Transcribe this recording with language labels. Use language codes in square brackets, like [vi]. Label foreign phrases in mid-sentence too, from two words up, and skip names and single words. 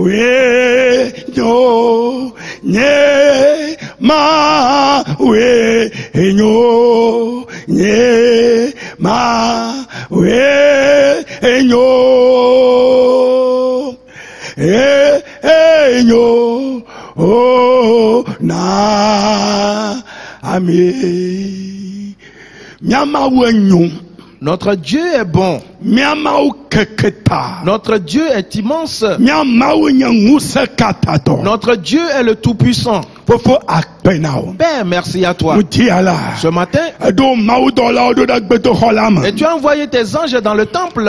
[ee] wenyo, nye ma wenyo, nye ma wenyo, enyo, oh na ami, miama wenyo. [fr] Notre Dieu est bon. Notre Dieu est immense. Notre Dieu est le Tout-Puissant. Père, merci à toi. Ce matin, et tu as envoyé tes anges dans le temple.